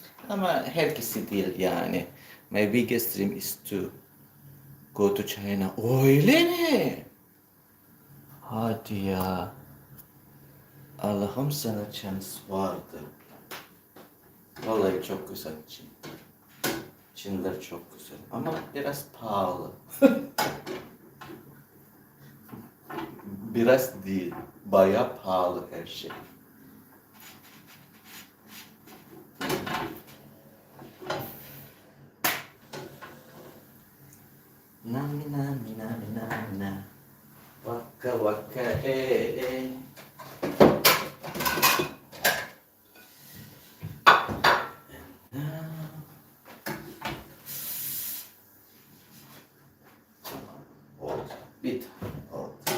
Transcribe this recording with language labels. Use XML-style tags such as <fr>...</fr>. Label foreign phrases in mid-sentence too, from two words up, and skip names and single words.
<tr>Ama herkesi değil yani.</tr> <en>My biggest dream is to go to China.</en> <tr>Öyle mi? Hadi ya. Allah'ım sana şans vardı. Vallahi çok güzel Çin. Çinler çok güzel ama biraz pahalı. Biraz değil, bayağı pahalı her şey. Nami nami nami nami na. Waka waka eh. Oldu. Bit. Oldu.</tr>